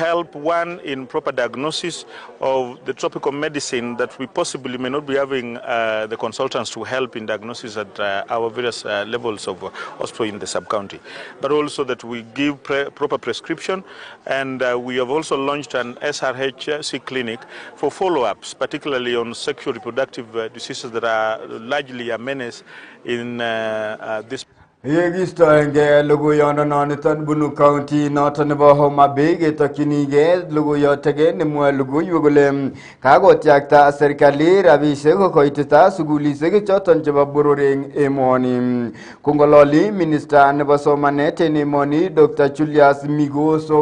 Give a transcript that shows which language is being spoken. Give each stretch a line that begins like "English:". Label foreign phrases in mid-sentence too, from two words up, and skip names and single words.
English: help one in proper diagnosis of the tropical medicine that we possibly may not be having the consultants to help in diagnosis at our various levels of hospital in the sub-county, but also that we give proper prescription, and we have also launched an SRHC clinic for follow-ups, particularly on sexual reproductive diseases that are largely a menace in this.
Kalenjin: Yegistoenge logoyondononiton bunu county noton nebo Homa Bay getokyinigei logoyotege nemwoe logoiwek kole kakotyakta serikali rabisiek koitita sugulisiek choton chebo boror eng emoni. Kongololi minister nebo somanet en emoni Dr.